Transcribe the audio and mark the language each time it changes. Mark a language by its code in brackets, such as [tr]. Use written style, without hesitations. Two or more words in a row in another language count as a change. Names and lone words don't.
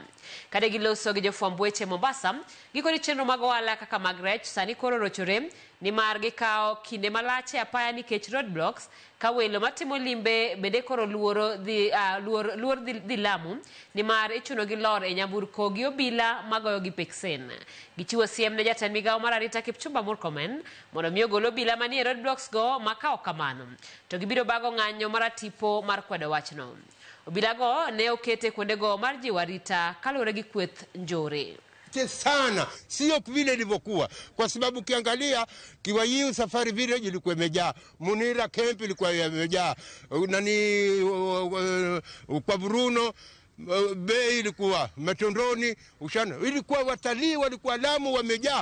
[luo] Kade giloso gi jofwamb weche Mombasa, gikoni chenro mag ohala kaka mag rech sani koro rochore ni mar gikawo kinde malach e apaya nikech roadblocks ka welo matimo limbe bende koro luor dhi Lamu ni mar ichuno gi lor e nyamburko gi obila magoyo gi peksen. Gichiwo siem ne jatend migawo mar arita Kipchumba Murkomen mondo mi ogol obila manie roadblocks go makawo kamano to gibiro bago ng'anyo mar tipo mar kwedo wachno. Obilago ne okete kuondego mar jiwo arita kalore gi kweth njore. [sw] Sana sio vile ilivyokuwa kwa sababu ukiangalia Kiwayiu Safari Village ilikuwa imejaa, Munira Camp ilikuwa imejaa, kwa Bruno Bay ilikuwa, Matondoni Ushana ilikuwa, watalii walikuwa Lamu wamejaa.